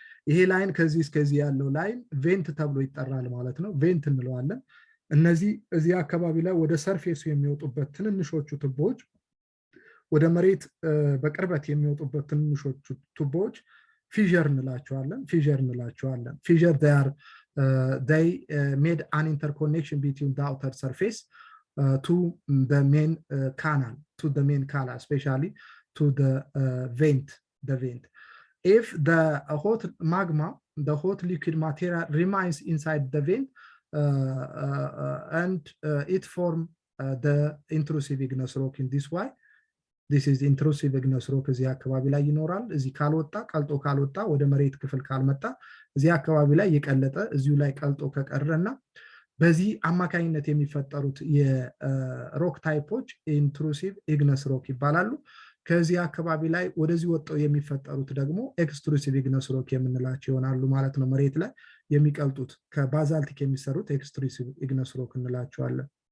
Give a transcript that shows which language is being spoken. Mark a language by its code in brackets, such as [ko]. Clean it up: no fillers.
[am] ይሄ ላይን ከዚህ እስከዚህ ያለው ላይን ቬንት ተብሎ ይጠራል ማለት ነው። ቬንት እንለዋለን። እነዚህ እዚህ አካባቢ ላይ ወደ ሰርፌሱ የሚወጡበት ትንንሾቹ ቱቦዎች፣ ወደ መሬት በቅርበት የሚወጡበት ትንንሾቹ ቱቦዎች ፊዠር እንላቸዋለን። ፊዠር [en] they made an interconnection between the outer surface to the main canal, especially to the vent. If the hot magma, the hot liquid material remains inside the vent, and it forms the intrusive igneous rock in this way. This is intrusive igneous rock. [am] እዚህ አካባቢ ላይ ይኖራል። እዚህ ካልወጣ ቀልጦ ካልወጣ ወደ መሬት ክፍል ካልመጣ እዚህ አካባቢ ላይ የቀለጠ እዚሁ ላይ ቀልጦ ከቀረና በዚህ አማካኝነት የሚፈጠሩት የሮክ ታይፖች ኢንትሩሲቭ ኢግነስ ሮክ ይባላሉ። ከዚህ አካባቢ ላይ ወደዚህ ወጣው የሚፈጠሩት ደግሞ ኤክስትሩሲቭ ኢግነስ ሮክ የምንላቸው ይሆናሉ ማለት ነው። መሬት ላይ የሚቀልጡት ከባዛልቲክ የሚሰሩት ኤክስትሩሲቭ ኢግነስ ሮክ እንላቸዋለን።